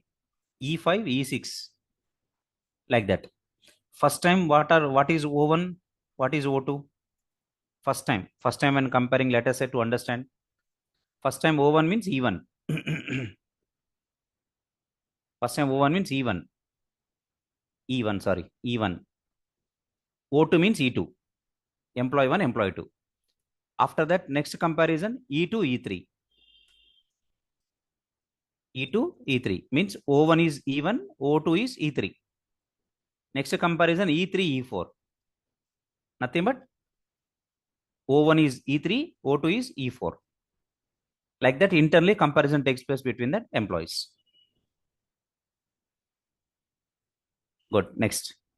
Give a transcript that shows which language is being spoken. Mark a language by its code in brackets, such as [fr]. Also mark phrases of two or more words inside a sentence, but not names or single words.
[en] E5, E6. Like that. First time, what is O1? What is O2? First time when comparing, let us say to understand. First time O1 means E1. First time O1 means E1. E1. O2 means E2. Employee 1, employee 2. After that, next comparison, E2, E3. E2, E3 means O1 is E1, O2 is E3. Next comparison, E3, E4. Nothing but O1 is E3, O2 is E4. Like that, internally comparison takes place between the employees. Good. Next.